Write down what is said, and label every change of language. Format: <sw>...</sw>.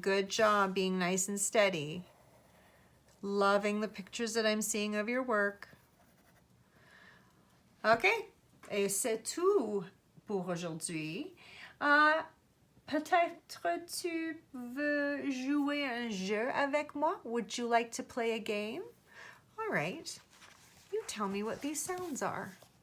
<en>Good job being nice and steady. Loving the pictures that I'm seeing of your work. Okay.</en> <fr>Et c'est tout pour aujourd'hui. Peut-être tu veux jouer un jeu avec moi?</fr> <en>Would you like to play a game? All right. You tell me what these sounds are.</en>